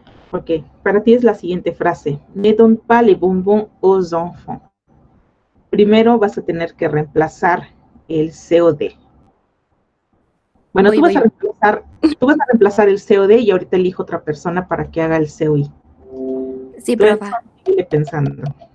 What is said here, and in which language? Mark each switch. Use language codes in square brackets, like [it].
[es] Ok, para ti es la siguiente frase. [fr] Ne donne pas les bonbons aux enfants. [es] Primero vas a tener que reemplazar el COD. Bueno, tú vas a reemplazar el COD y ahorita elijo otra persona para que haga el COI. Sí, Tú profa. sigue pensando.